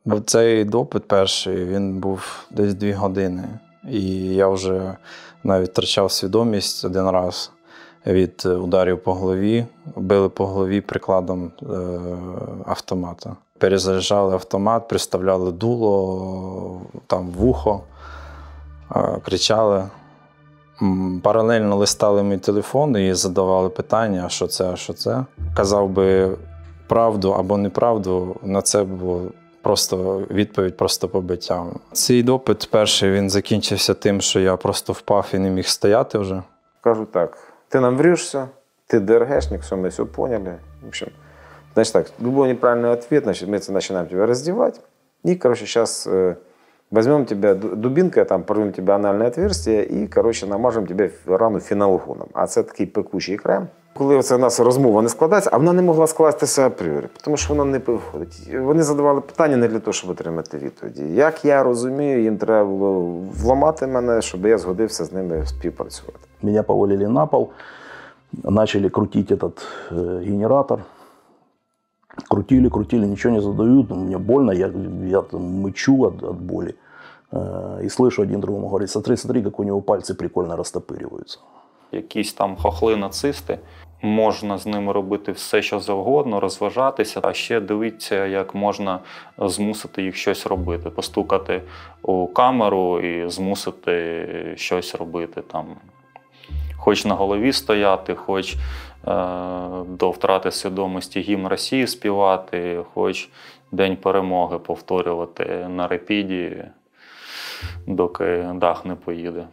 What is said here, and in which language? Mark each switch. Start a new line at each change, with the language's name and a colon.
Ukrainian: Цей допит перший, він був десь 2 години. І я вже навіть втрачав свідомість один раз від ударів по голові. Били по голові прикладом автомата. Перезаряджали автомат, приставляли дуло, там вухо, кричали. Паралельно листали мій телефон і задавали питання, що це, що це. Казав би правду або неправду, на це було просто відповідь, просто побиття. Цей допит перший, він закінчився тим, що я просто впав і не міг стояти вже. Кажу так, ти нам врішся, ти ДРГшник, все,
Russian: мы все поняли. В общем, значит так, любой неправильный ответ, значит, мы начинаем тебя раздевать. И, короче, сейчас возьмем тебя дубинкой, там, порвем тебе анальное отверстие и, короче, намажем тебе рану феналгоном.
Ukrainian: А це такий пекучий крем. Коли у нас розмова не складається, а вона не могла скластися апріорі, тому що вона не виходить. Вони задавали питання не для того, щоб отримати відповіді. Як я розумію, їм треба було вламати мене, щоб я згодився з ними співпрацювати.
Russian: Меня повалили на пол, начали крутить этот генератор. Крутили, ничего не задают, мне больно, я там мычу от боли. И слышу один другому говорит, смотри, как у него пальцы прикольно растопыриваются.
Ukrainian: Якісь там хохли-нацисти, можна з ними робити все, що завгодно, розважатися, а ще дивитися, як можна змусити їх щось робити, постукати у камеру і змусити щось робити. Там. Хоч на голові стояти, хоч до втрати свідомості гімн Росії співати, хоч День перемоги повторювати на репіді, доки дах не поїде.